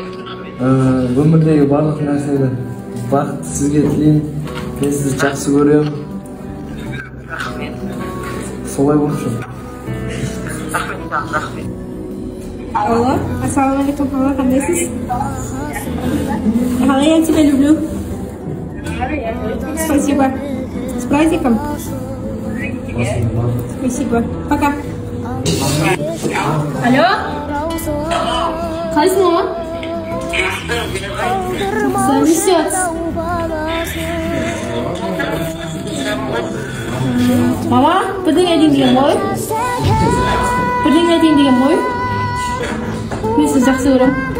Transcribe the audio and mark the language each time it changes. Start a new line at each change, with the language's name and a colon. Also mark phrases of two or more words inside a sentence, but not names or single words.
Kazakh: Өмірдегі барлық нәрсені бақыт сізге тілеймін. Мен сізді жақсы көремін. Рахмет. Солай болсын. Рахмет. Алло, ассалаумалейкум, папа, қандайсыз?
Russian: Ага, я тебя люблю. Спасибо. С праздником. Спасибо. Пока.
Kazakh: Алло? Қалайсың, мама?
Russian: Занесется.
Kazakh: Мама, бірдеңе айтайын деген ғой? Бірдеңе айтайын деген ғой? Мен сізді жақсы көремін.